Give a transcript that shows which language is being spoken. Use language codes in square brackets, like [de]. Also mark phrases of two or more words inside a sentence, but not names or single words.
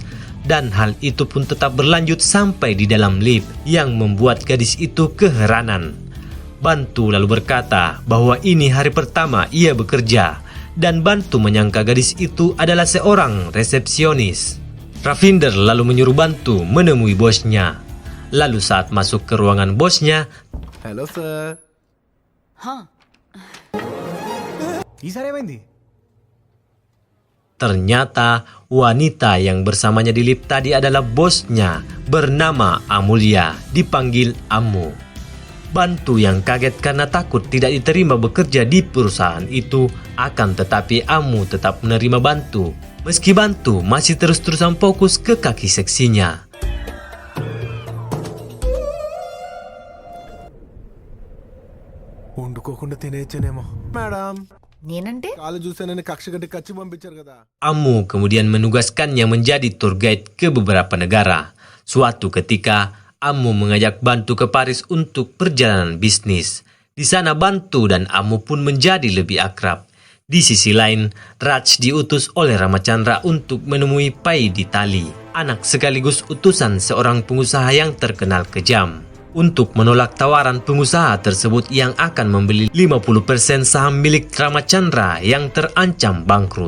[id] Dan hal itu pun tetap berlanjut sampai di dalam lift yang membuat gadis itu keheranan. Bantu lalu berkata bahwa ini hari pertama ia bekerja dan Bantu menyangka gadis itu adalah seorang resepsionis. Ravinder lalu menyuruh Bantu menemui bosnya. Lalu saat masuk ke ruangan bosnya, [te] హలో సార్. ఈసారి ఏమైంది? [id] ternyata wanita yang bersamanya di lift tadi adalah bosnya bernama Amulya, dipanggil Ammu. Bantu yang kaget karena takut tidak diterima bekerja di perusahaan itu, akan tetapi Ammu tetap menerima Bantu, meski Bantu masih terus-terusan fokus ke kaki seksinya. [te] వండుకోకుండా తినేయచ్చానేమో మేడం. నేనంటే కాలు చూసానని కక్ష కట్టి కచ్చి పంపించారు కదా. [id] Ammu kemudian menugaskannya menjadi [en] tour guide [id] ke beberapa negara. Suatu ketika, Ammu mengajak Bantu ke Paris untuk perjalanan bisnis. Di sana Bantu dan Ammu pun menjadi lebih akrab. Di sisi lain, Raj diutus oleh Ramachandra untuk menemui Pai di Tali, anak sekaligus utusan seorang pengusaha yang terkenal kejam, untuk menolak tawaran pengusaha tersebut yang akan membeli 50% saham milik Ramachandra yang terancam bangkrut.